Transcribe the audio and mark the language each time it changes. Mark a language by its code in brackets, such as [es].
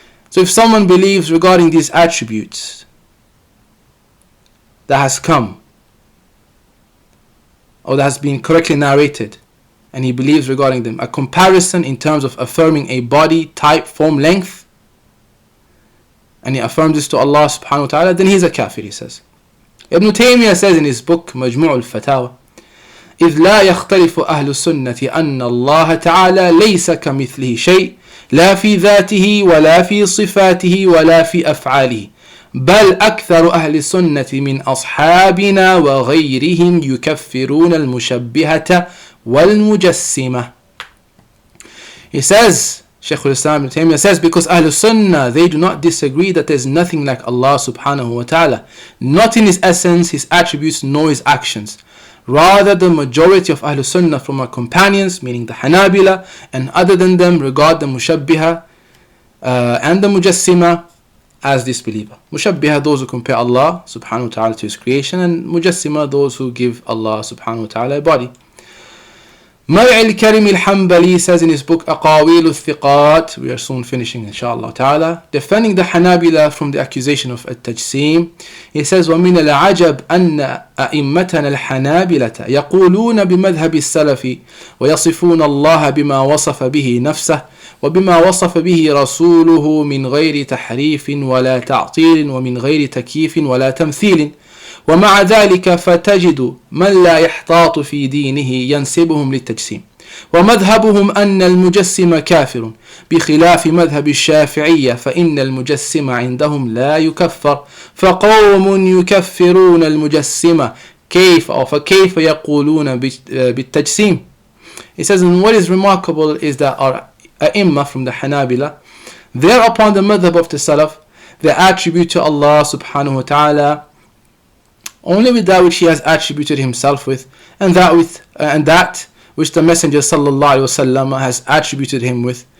[en] So if someone believes regarding these attributes that has come or that has been correctly narrated, and he believes regarding them a comparison in terms of affirming a body, type, form, length, and he affirms this to Allah subhanahu wa ta'ala, then he is a kafir, he says. Ibn Taymiyyah says in his book Majmu' al-Fatawa, [ar] إذ لا يختلف أهل السنة أن الله تعالى ليس كمثله شيء لا في ذاته ولا في صفاته ولا في أفعاله بل أكثر أهل السنة من أصحابنا وغيرهم يكفرون المشبهة والمجسمة. [en] He says, Shaykh Ismail Ibn Taymiyyah says, because Ahlul Sunnah, they do not disagree that there is nothing like Allah subhanahu wa ta'ala, not in his essence, his attributes, nor his actions. Rather, the majority of Ahlul Sunnah from our companions, meaning the Hanabilah, and other than them, regard the Mushabbiha and the Mujassima as disbeliever. Mushabbiha, those who compare Allah subhanahu wa ta'ala to his creation, and Mujassima, those who give Allah subhanahu wa ta'ala a body. Mar'i al-Karim al-Hanbali says in his book Aqawil al-Thiqat, we are soon finishing inshallah ta'ala, defending the Hanabilah from the accusation of al-Tajsim, he says, [ar] وَمِنَ الْعَجَبِ أَنَّ أَئِمَّتَنَا الْحَنَابِلَةَ يَقُولُونَ بِمَذْهَبِ السَّلَفِ وَيَصِفُونَ اللَّهَ بِمَا وَصَفَ بِهِ نَفْسَهُ وبما وصف به رسوله من غير تحريف ولا تعطيل ومن غير تكييف ولا تمثيل ومع ذلك فتجد من لا يحتاط في دينه ينسبهم للتجسيم ومذهبهم أن المجسم كافر بخلاف مذهب الشافعية فإن المجسم عندهم لا يكفر فقوم يكفرون المجسم فكيف يقولون بالتجسيم. [en] He says, and what is remarkable is that our Ai from the Hanabilah, they're upon the madhab of the Salaf, they attribute to Allah subhanahu wa ta'ala only with that which he has attributed himself with, and that which the Messenger sallallahu alaihi wasallam has attributed him with